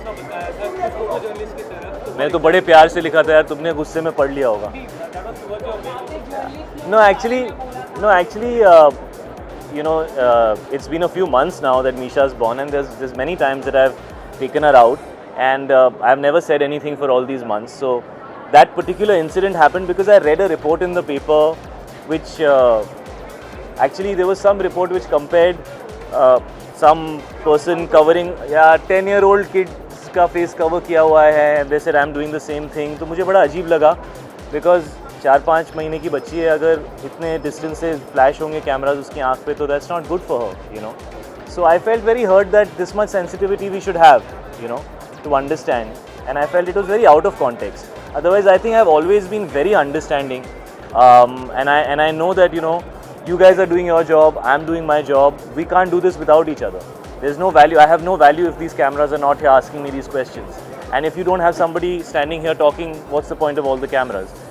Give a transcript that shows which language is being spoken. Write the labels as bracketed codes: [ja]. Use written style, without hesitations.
[hi] मैंने तो बड़े प्यार से लिखा था यार, तुमने गुस्से में पढ़ लिया होगा. [en] No, actually, you know, it's been a few months now that Misha's born, and there's many times that I've taken her out, and I've never said anything for all these months. So that particular incident happened because I read a report in the paper, which actually there was some report which compared some person covering 10-year-old kids [hi] का [en] face cover [hi] किया हुआ है, [en] and they said I'm doing the same thing. [hi] तो मुझे बड़ा अजीब लगा, [en] because [hi] 4-5 महीने की बच्ची है, अगर इतने डिस्टेंस से फ्लैश होंगे कैमराज उसकी आंख पे, तो [en] That's not good for her, you know. So I felt very hurt that this much sensitivity we should have, you know, to understand, and I felt it was very out of context. Otherwise I think I have always been very understanding, and I know that, you know, you guys are doing your job, I'm doing my job. We can't do this without each other. There's no value. I have no value if these cameras are not here asking me these questions. And if you don't have somebody standing here talking, what's the point of all the cameras?